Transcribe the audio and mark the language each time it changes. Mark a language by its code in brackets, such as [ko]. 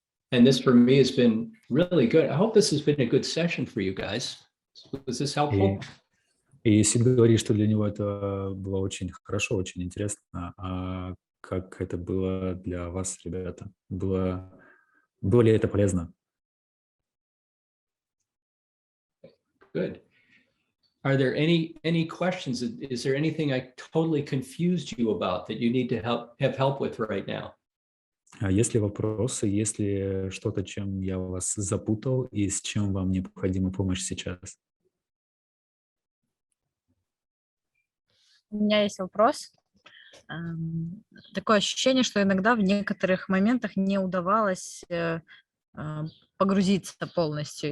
[en] And this for me has been really good. I hope this has been a good session for you guys. Was this helpful? [ru] И Сид говорит, что для него это было очень хорошо, очень интересно. А как это было для вас, ребята? Было ли это полезно? [en] Good. Are there any questions? Is there anything I totally confused you about that you need to have help with right now? [ru] А есть ли вопросы, есть ли что-то, чем я вас запутал и с чем вам необходима помощь сейчас? У меня есть вопрос. Такое ощущение, что иногда в некоторых моментах не удавалось погрузиться полностью.